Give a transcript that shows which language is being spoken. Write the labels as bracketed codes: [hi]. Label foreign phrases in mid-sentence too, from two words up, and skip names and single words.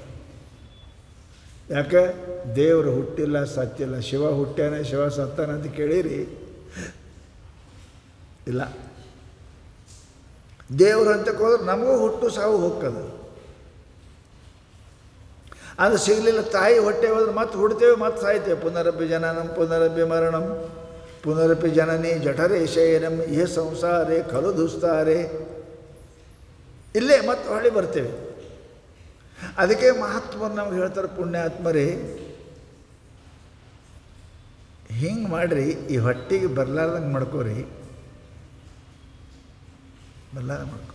[kn] ಯಾಕೆ? ದೇವರು ಹುಟ್ಟಿಲ್ಲ, ಸತ್ತಿಲ್ಲ. ಶಿವ ಹುಟ್ಟ್ಯಾನ, ಶಿವ ಸತ್ತಾನ ಅಂತ ಕೇಳಿರಿ? ಇಲ್ಲ. ದೇವ್ರು ಅಂತಕ್ಕೆ ಹೋದ್ರೆ ನಮಗೂ ಹುಟ್ಟು ಸಾವು ಹೋಗ್ತದೆ. ಅದು ಸಿಗಲಿಲ್ಲ. ತಾಯಿ ಹೊಟ್ಟೆ ಹೋದ್ರೆ ಮತ್ತೆ ಹುಡ್ತೇವೆ, ಮತ್ತೆ ಸಾಯ್ತೇವೆ. [sa] ಪುನರಪಿ ಜನನಂ ಪುನರಪಿ ಮರಣಂ ಪುನರಪಿ ಜನನಿ ಜಠರೇ ಶಯನಂ ಇಹ ಸಂಸಾರೇ ಖಲು ದುಸ್ತಾರೆ. [kn] ಇಲ್ಲೇ ಮತ್ತೆ ಹೊಳ್ಳಿ ಬರ್ತೇವೆ. ಅದಕ್ಕೆ ಮಹಾತ್ಮರು ನಮ್ಗೆ ಹೇಳ್ತಾರೆ, ಪುಣ್ಯಾತ್ಮರೇ ಹಿಂಗೆ ಮಾಡಿರಿ, ಈ ಹೊಟ್ಟಿಗೆ ಬರಲಾರ್ದಂಗೆ ಮಾಡ್ಕೋರಿ, ಬರಲಾರ್ದಂಗೆ ಮಾಡ್ಕೊ.